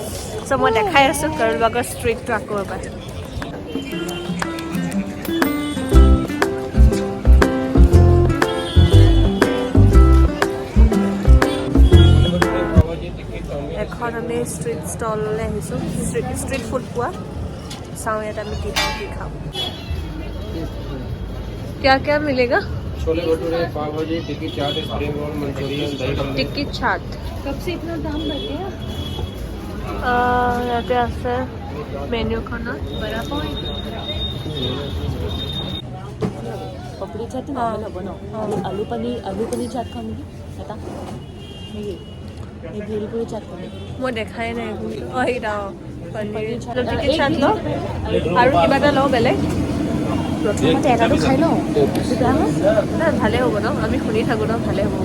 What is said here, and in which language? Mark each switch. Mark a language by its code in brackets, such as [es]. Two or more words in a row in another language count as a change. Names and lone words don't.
[as] চ' মই দেখাই আছোঁ কৰল বাগৰ ষ্ট্ৰীটটো আকৌ এবাৰ। এখন আমি ষ্ট্ৰীট ষ্টললৈ আহিছোঁ, ষ্ট্ৰীট ফুড পোৱা। চাওঁ ইয়াত আমি কি খাওঁ। [hi] क्या मिलेगा? छोले भटूरे, पाव भाजी, टिक्की चाट, स्प्रिंग रोल, मंचूरियन, दही बल्ले। टिक्की चाट कब से इतना दाम बढ़ गया? [as] ইয়াতে আছে মেনুখনত। पपड़ी चाट नॉर्मल হ'ব ন? আলু পনীৰ চাট খাওঁ নেকি এটা? নেকি এই ভেলপুৰি চাট খাওঁ নেকি? মই দেখাই নাই এইকেইটা। পনীৰ চাট টিক্কি চাট লওঁ আৰু কিবা এটা লওঁ বেলেগ। প্ৰথমতে এটাটো খাই লওঁ, বেয়া হয় নাই ভালেই হ'ব ন? আমি শুনি থাকোঁ ন ভালেই হ'ব।